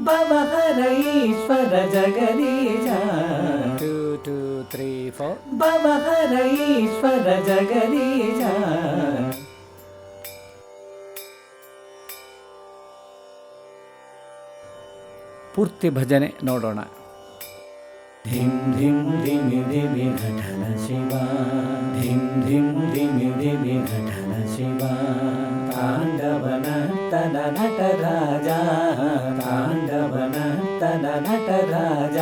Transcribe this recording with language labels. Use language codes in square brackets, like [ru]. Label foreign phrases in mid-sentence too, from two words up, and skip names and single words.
[sa] ಭವಹರ ಈಶ್ವರ ಜಗದೀಶ 2 2 3 4 ಭವಹರ ಈಶ್ವರ ಜಗದೀಶ. [kn] ಪೂರ್ತಿ ಭಜನೆ ನೋಡೋಣ. [sa] ಧಿಂ ಧಿಂ ಧಿಮಿ ಧಿಮಿ ಘಟನ ಶಿವ ಧಿಂ ಧಿಂ ಧಿಮಿ ಧಿಮಿ ಘಟನ ಶಿವ. ತಾಂಡವನ ತನ ನಟರಾಜ ತಾಂಡವನ ತನ ನಟರಾಜ.